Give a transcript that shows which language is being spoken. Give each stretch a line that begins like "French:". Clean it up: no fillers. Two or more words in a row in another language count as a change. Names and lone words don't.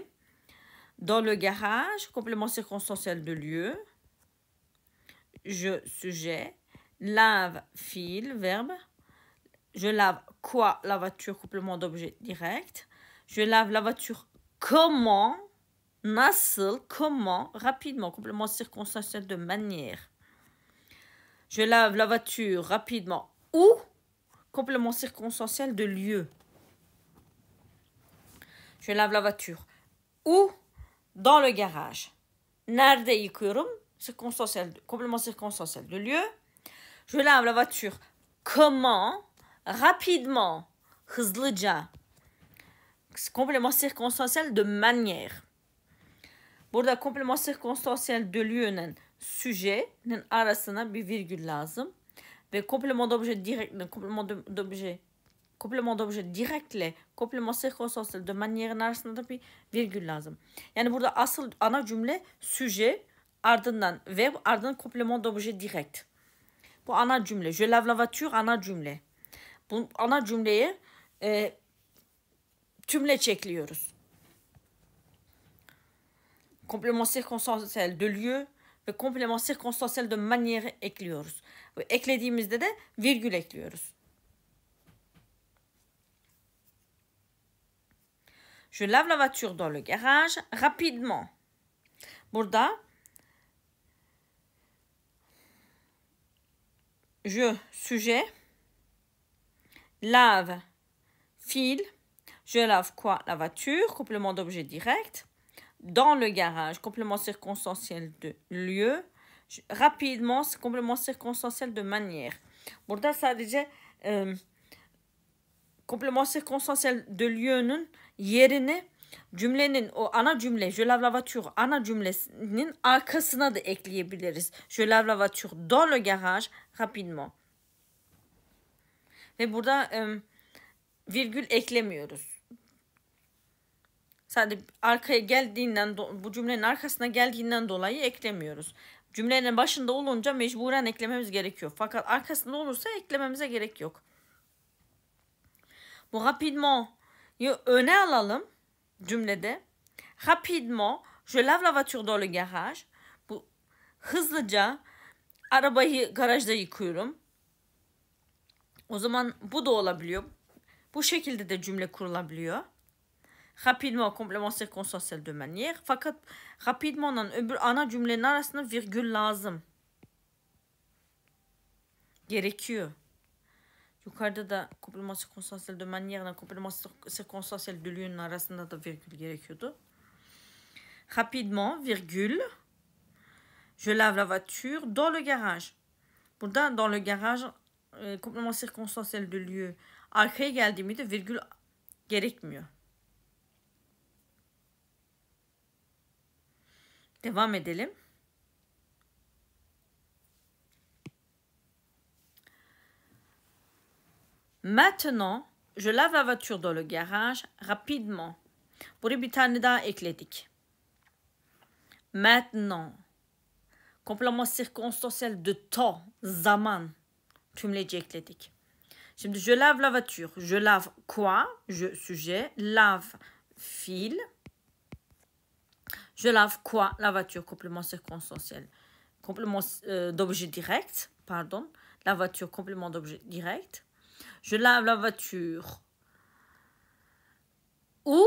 French: Dans le garage, complément circonstanciel de lieu. Je, sujet. Lave, fiil, verbe. Je lave quoi? La voiture, complément d'objet direct. Je lave la voiture comment?
Turkish: Nasıl? Comment?
French: Rapidement, complément circonstanciel de manière. Je lave la voiture rapidement. Où? Complément circonstanciel de lieu. Je lave la voiture. Où? Dans le garage.
Turkish: Nerede yıkıyorum?
French: Complément circonstanciel de lieu. Je lave la voiture. Comment? Rapidement. Hızlıca. Complément circonstanciel de manière.
Turkish: Burada
French: complément circonstanciel de lieu'nun
Turkish: sujet'nin arasına bir virgül lazım. Ve
French: complément d'objet direct, complément d'objet directle complément circonstanciel de manière'nin
Turkish: arasında da bir virgül lazım. Yani burada asıl ana cümle sujet, ardından verb, ardından
French: complément d'objet direct.
Turkish: Bu ana cümle.
French: Je lave la voiture
Turkish: ana cümle. Bu ana cümleyi tümleç ekliyoruz.
French: Complément circonstanciel de lieu ve complément circonstanciel de manière ekliyoruz.
Turkish: Ve eklediğimizde de virgül ekliyoruz.
French: Je lave la voiture dans le garage rapidement. Burada je, sujet, lave, fil, je lave quoi? La voiture, complément d'objet direct. Dans le garage, complément circonstanciel de lieu. Rapidement, complément circonstanciel de manière.
Turkish: Burada sadece
French: complément circonstanciel de lieu'nun
Turkish: yerini cümlenin o ana cümle
French: je lave la voiture
Turkish: ana cümlesinin arkasına da ekleyebiliriz.
French: Je lave la voiture dans le garage rapidement.
Turkish: Ve burada virgül eklemiyoruz. Sadece arkaya geldiğinden, bu cümlenin arkasına geldiğinden dolayı eklemiyoruz. Cümlenin başında olunca mecburen eklememiz gerekiyor. Fakat arkasında olursa eklememize gerek yok. Bu rapidement öne alalım cümlede.
French: Rapidement, je lave la voiture dans le garage.
Turkish: Bu hızlıca arabayı garajda yıkıyorum. O zaman bu da olabiliyor. Bu şekilde de cümle kurulabiliyor.
French: Rapidement, complément circonstanciel de manière.
Turkish: Fakat rapidement öbür ana cümlenin arasında virgül lazım. Gerekiyor. Yukarıda da
French: complément circonstanciel de manière
Turkish: ile
French: complément circonstanciel de lieu'nun
Turkish: arasında da virgül gerekiyordu.
French: Rapidement, virgule. Je lave la voiture dans le garage. Burada dans le garage complément circonstanciel de lieu.
Turkish: Arkaya geldiğimde virgül gerekmiyor. Devam edelim.
French: Maintenant, je lave la voiture dans le garage rapidement.
Turkish: Buraya bir tane daha ekledik.
French: Maintenant. Complément circonstanciel de temps,
Turkish: zaman. Tümleci ekledik.
French: Şimdi je lave la voiture. Je lave quoi? Je, sujet. Lave, fil. Je lave quoi? La voiture, complément circonstanciel. Complément d'objet direct, pardon. La voiture, complément d'objet direct. Je lave la voiture. Où?